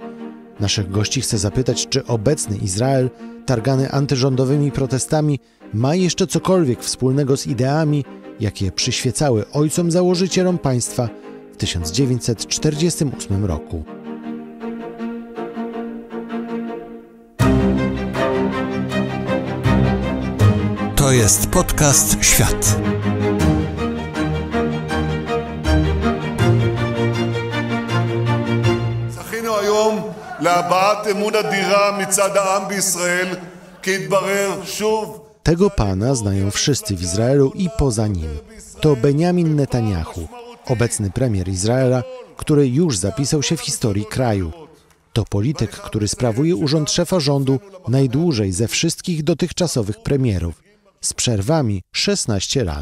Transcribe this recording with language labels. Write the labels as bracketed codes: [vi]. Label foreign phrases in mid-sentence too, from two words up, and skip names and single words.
[pl] Naszych gości chcę zapytać, czy obecny Izrael, targany antyrządowymi protestami, ma jeszcze cokolwiek wspólnego z ideami, jakie przyświecały ojcom założycielom państwa w 1948 roku. To jest podcast Świat. [he] זכינו היום להבעת אמון אדירה מצד העם בישראל, כי התברר שוב. [pl] Tego pana znają wszyscy w Izraelu i poza nim. To Benjamin Netanyahu, obecny premier Izraela, który już zapisał się w historii kraju. To polityk, który sprawuje urząd szefa rządu najdłużej ze wszystkich dotychczasowych premierów, z przerwami 16 lat.